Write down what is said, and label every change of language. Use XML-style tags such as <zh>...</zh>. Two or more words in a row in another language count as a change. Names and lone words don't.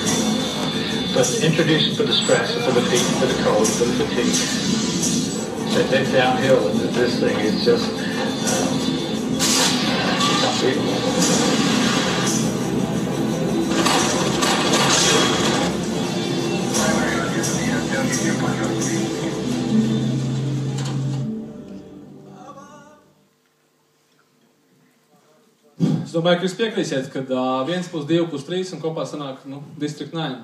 <en>But introduce for the stress, for the heat, for the cold, for the fatigue. So then downhill, and this thing is just it's unbeatable.</en> <lv>Es domāju, ka jūs piekrīsiet, kad 1 + 2 + 3 un kopā sanāk, District 9.</lv>